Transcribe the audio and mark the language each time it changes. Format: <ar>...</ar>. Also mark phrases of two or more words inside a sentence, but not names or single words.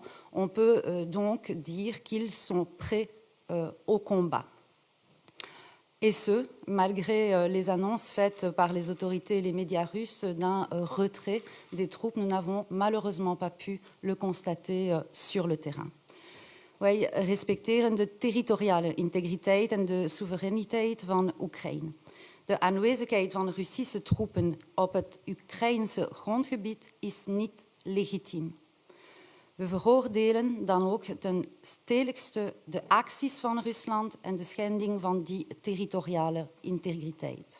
<fr>On peut donc dire qu'ils sont prêts au combat. Et ce, malgré les annonces faites par les autorités et les médias russes d'un retrait des troupes, nous n'avons malheureusement pas pu le constater sur le terrain.</fr> <nl>Wij respecteren de territoriale integriteit en de soevereiniteit van Oekraïne. De aanwezigheid van Russische troepen op het Oekraïnse grondgebied is niet legitiem. We veroordelen dan ook ten stelligste de acties van Rusland en de schending van die territoriale integriteit.</nl>